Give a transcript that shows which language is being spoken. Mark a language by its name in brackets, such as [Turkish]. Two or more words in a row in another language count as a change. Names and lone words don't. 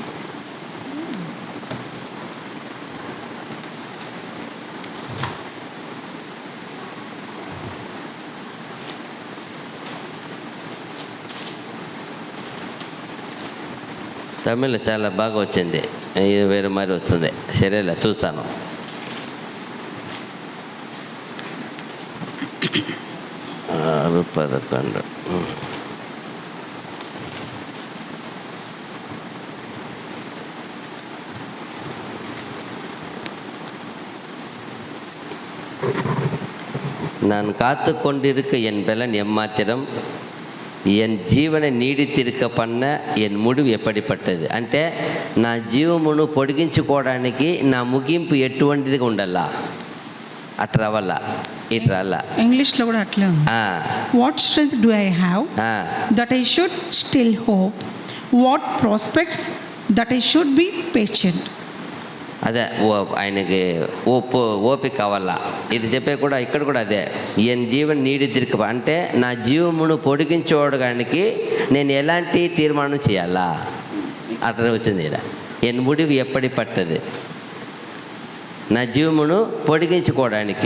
[Telugu] తమిళ్ చాలా బాగా వచ్చింది, ఇది వేరే మరి వస్తుంది. సరేలే, చూస్తాను. ఆరు 11. [Tamil] நான் காத்து கொண்டிருக்க என் பலன் எம்மாத்திரம், என் ஜீவன நீடித்திருக்க பண்ண என் முடிவு எப்படிப்பட்டது. [Telugu] అంటే నా జీవమును పొడిగించుకోవడానికి నా ముగింపు ఎటువంటిదిగా ఉండాలా, అట్లా రావాలా, ఇటు రాలా. ఇంగ్లీష్లో కూడా అట్లే ఉంది. [English] What strength do I have that I should still hope, what prospects that I should be patient. [Telugu] అదే ఆయనకి ఓపిక కావాలా. ఇది చెప్పే కూడా ఇక్కడ కూడా అదే, [Tamil] என் ஜீவன நீடி திரிக [Telugu] అంటే నా జీవమును పొడిగించుకోవడానికి నేను ఎలాంటి తీర్మానం చేయాలా, అట్లా వచ్చింది ఇలా. [Tamil] என் முடிவு எப்படி பட்டது, [Telugu] నా జీవమును పొడిగించుకోవడానికి.